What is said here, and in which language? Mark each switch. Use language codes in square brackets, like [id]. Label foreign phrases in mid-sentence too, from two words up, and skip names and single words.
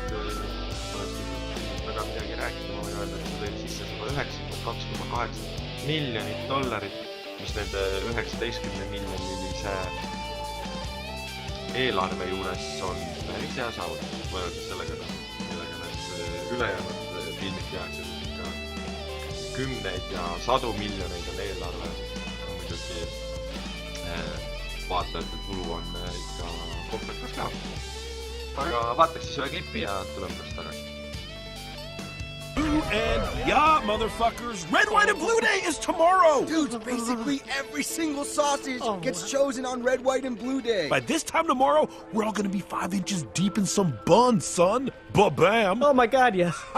[et] sest väga midagi rääkida, ma võin öelda, et see tõi sisse $192,8 miljonit mis nende 19 miljonilise eelarve juures on päris hea saavutus võrreldes sellega, millega need ülejäänud filmid tehakse, siis ikka kümneid ja sadu miljoneid on eelarve. Muidugi vaatajate tulu on ikka komplekas ka. Aga vaataks siis ühe klipi ja tuleme pärast tagasi. [en] And yeah, motherfuckers, Red, White, and Blue Day is tomorrow! Dude, basically every single sausage gets chosen on Red, White, and Blue Day. By this time tomorrow, we're all gonna be 5 inches deep in some buns, son. Ba-bam! Oh my god, yes.